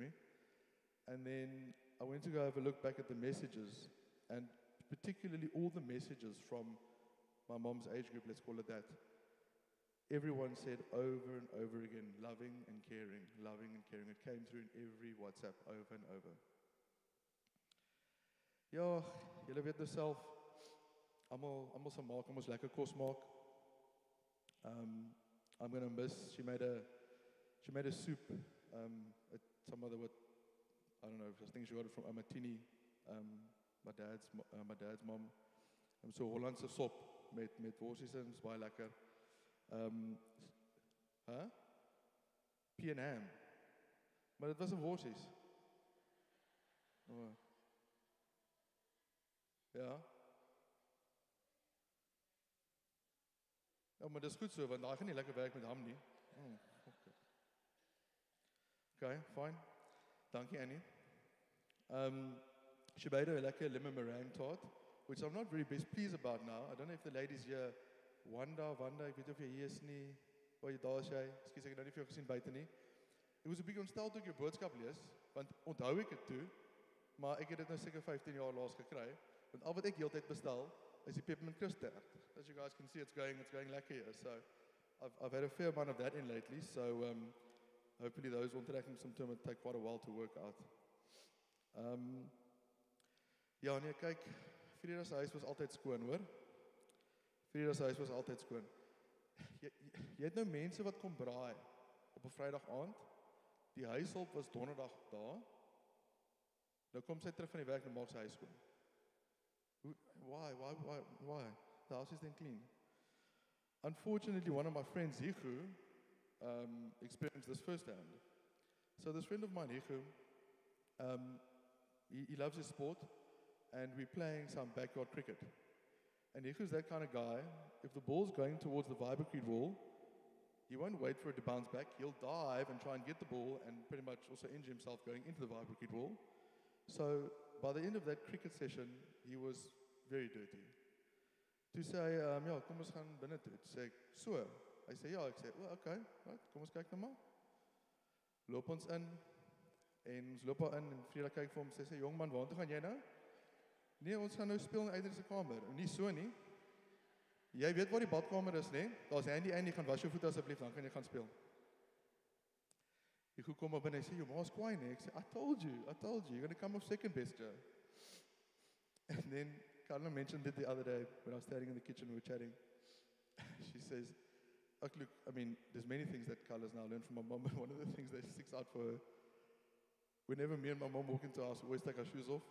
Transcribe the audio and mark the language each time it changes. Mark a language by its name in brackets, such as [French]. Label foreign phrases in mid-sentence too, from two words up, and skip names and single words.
[English] And then I went to go have a look back at the messages, and particularly all the messages from my mom's age group, let's call it that. Everyone said over and over again, loving and caring, loving and caring. It came through in every WhatsApp over and over. [Afrikaans] Ja, julle weet nou self, almal se maak, ons lekker kos maak. [English] I'm going to miss, she made a soup, some other what, I don't know, I think she got it from Amatini, my dad's mom. [Afrikaans] So Hollandse sop met worsies en is baie lekker. [English] Pea and ham. [Afrikaans] Maar dit was 'n worsies. Oh. Ja. Ja, maar dis goed so, want daai gaan nie lekker werk met ham nie. [English] Okay, fine. Dankie Annie. She made a lekker lemon meringue tart, which I'm not very best pleased about now. I don't know if the ladies here, Wanda, [Afrikaans] ek weet of jy hier is nie. Waar jy daar is jy? Ekskuus, ek het nou nie vir jou gesien buite nie. Ek was 'n bietjie ontstel toe ek jou boodskap lees, want onthou ek dit toe, maar ek het dit nou seker 15 jaar laas gekry, want al wat ek heeltyd bestel is die [English] peppermint crisp tart. As you guys can see, it's going lekker here. So I've had a fair amount of that in lately, so hopefully those onttrekking symptoms will take quite a while to work out. [Afrikaans] Ja, nee, kyk, Freda se huis was altyd skoon, hoor. Freda se huis was altyd skoon. Jy het nou mense wat kom braai op 'n Vrydag aand. Die huishulp was donderdag daar. Nou kom sy terug van die werk en maak sy huis skoon. [English] Why? The house is then clean. Unfortunately, one of my friends, Hichu, experienced this firsthand. So this friend of mine, Hichu, he loves his sport, and we're playing some backyard cricket. And Hichu's that kind of guy. If the ball's going towards the vibratecrete wall, he won't wait for it to bounce back. He'll dive and try and get the ball and pretty much also injure himself going into the vibratecrete wall. So by the end of that cricket session, he was very dirty. [Afrikaans] Toe sê hy, ja, kom ons gaan binne toe. Toe sê ek, so. Hy sê, ja, ek sê, okay, right, kom ons kyk nou maar. Loop ons in, en ons loop daar in, en Freda kyk vir hom, sê, jong man, waartoe gaan jy nou? Nee, ons gaan nou speel in Adrian se kamer. Nie so nie. Jy weet waar die badkamer is, nee? Daar's Handy en jy gaan was jou voete asseblief, dan kan jy gaan speel. Ek kom maar binne en sê, jou ma's kwaai nie. Ek sê, [English] I told you, you're going to come off second best, Joe. And then, Carla mentioned it the other day, when I was standing in the kitchen, we were chatting. She says, look, I mean, there's many things that Carla's now learned from my mom, but one of the things that sticks out for her, whenever me and my mom walk into our house, we always take our shoes off.